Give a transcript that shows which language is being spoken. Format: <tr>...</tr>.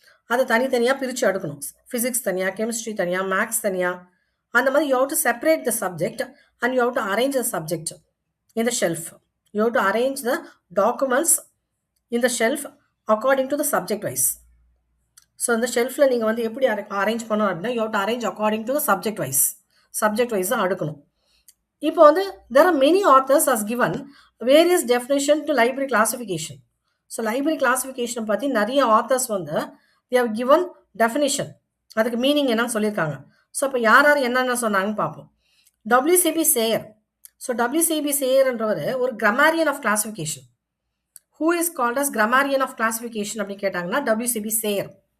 <ta>அதை தனித்தனியாக பிரித்து எடுக்கணும். ஃபிசிக்ஸ் தனியாக, கெமிஸ்ட்ரி தனியாக, மேக்ஸ் தனியாக, அந்த மாதிரி</ta> <en>You have to separate the subject and you have to arrange the subject in the shelf. You have to arrange the documents in the shelf according to the subject wise.</en> <ta>So இந்த ஷெல்ஃபில் நீங்கள் வந்து எப்படி arrange பண்ணணும் அப்படின்னா</ta> <en>you have to arrange according to the subject wise</en> <ta>தான் அடுக்கணும். இப்போ வந்து</ta> <en>there are many authors has given various definition to library classification.</en> <ta>So library classification பற்றி நிறைய ஆத்தர்ஸ் வந்து</ta> <en>they have given definition,</en> <ta>அதுக்கு மீனிங் என்னன்னு சொல்லியிருக்காங்க. ஸோ இப்போ யார் யார் என்னென்ன சொன்னாங்கன்னு பார்ப்போம். WCB சேயர். ஸோ WCB சேயர்ன்றவர் ஒரு</ta> <en>Grammarian of classification. Who is called as grammarian of classification</en> <ta>அப்படின்னு கேட்டாங்கன்னா</ta> <en>WCB Sayers.</en>